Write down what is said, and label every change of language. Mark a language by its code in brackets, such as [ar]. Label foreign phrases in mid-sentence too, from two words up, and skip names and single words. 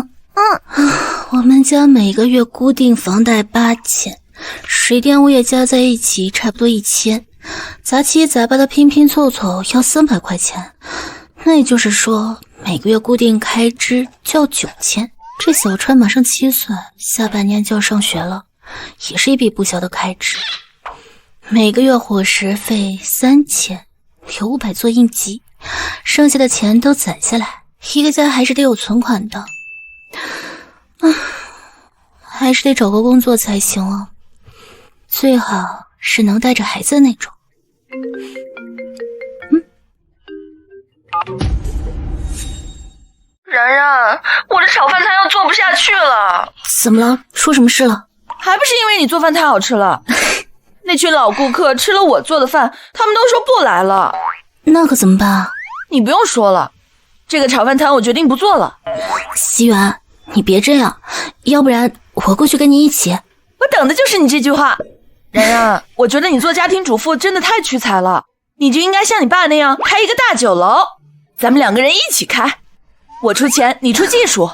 [zh] 我們家每個月固定房貸8000，水電物業加在一起差不多1000，雜七雜八的拼拼湊湊要300塊錢，那也就是說每個月固定開支就要9000。這小川馬上7歲，下半年就要上學了，也是一筆不小的開支。每個月伙食費3000，留500做應急，剩下的錢都攢下來，一個家還是得有存款的。還是得找個工作才行啊，最好是能帶着孩子的那種。然然，我的炒飯攤要做不下去了。怎麼了？出什麼事了？還不是因為你做飯太好吃了。那群老顧客吃了我做的飯，他們都說不來了。那可怎麼辦啊？你不用說了，這個炒飯攤我決定不做了。熙媛，你別這樣，要不然我過去跟你一起。我等的就是你這句話。然然，我覺得你做家庭主婦真的太屈才了，你就應該像你爸那樣開一個大酒樓，咱們2個人一起開，我出錢，你出技術。